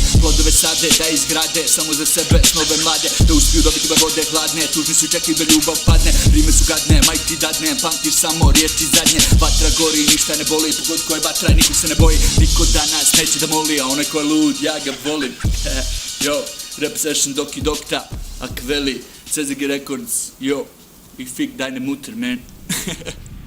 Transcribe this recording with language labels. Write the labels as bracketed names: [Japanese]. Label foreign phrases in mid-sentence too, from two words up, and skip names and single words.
[Croatian] Plodove sade da izgrade, samo za sebe snove mlade. Da uspiju dobiti bar vode hladne, tužni su i čekaju da ljubav padne. Rime su gadne, majk ti dadne, pamtiš samo riječi zadnje. Vatra gori, ništa ne boli, pogod ko je vatra, nikog se ne boji. Niko danas neće da moli, a onaj ko je lud, ja ga volim. [English] Yo, rap session Doki Dokta, Akveli, CZG Records, yo. [German] Ich fick deine Mutter, man.